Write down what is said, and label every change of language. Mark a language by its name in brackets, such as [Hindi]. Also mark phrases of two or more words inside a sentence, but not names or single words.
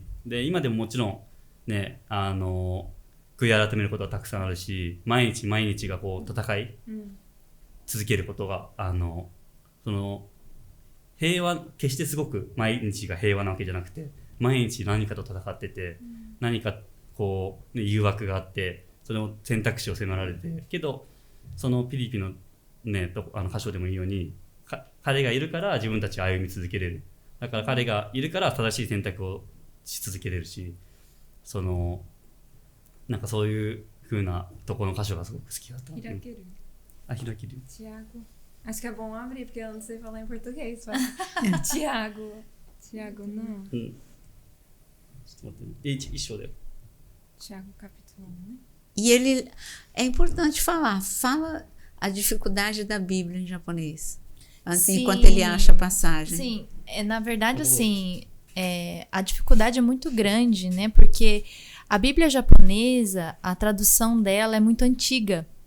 [Japanese] で今でももちろんね悔い改めることはたくさんあるし、毎日毎日がこう戦い続けることがその平和、決してすごく毎日が平和なわけじゃなくて、毎日何かと戦ってて、何かこう、誘惑があって、その選択肢を迫られて、けどそのピリピのね箇所でもいいように、彼がいるから自分たちは歩み続けれる。だから彼がいるから正しい選択をし続けれるし、なんかそういう風なとこの箇所がすごく好きだった。開ける。開ける。 [Portuguese] Tiago. Acho que é bom abrir, porque eu não sei falar em português. Tiago, não. [Japanese] ちょっと待ってね。一章だよ。 [Portuguese] Tiago, capítulo 1, né? E ele é importante fala a dificuldade da Bíblia em japonês. Assim, enquanto ele acha a passagem. Sim, na verdade, assim, a dificuldade é muito grande, né? Porque a Bíblia japonesa, a tradução dela é muito antiga.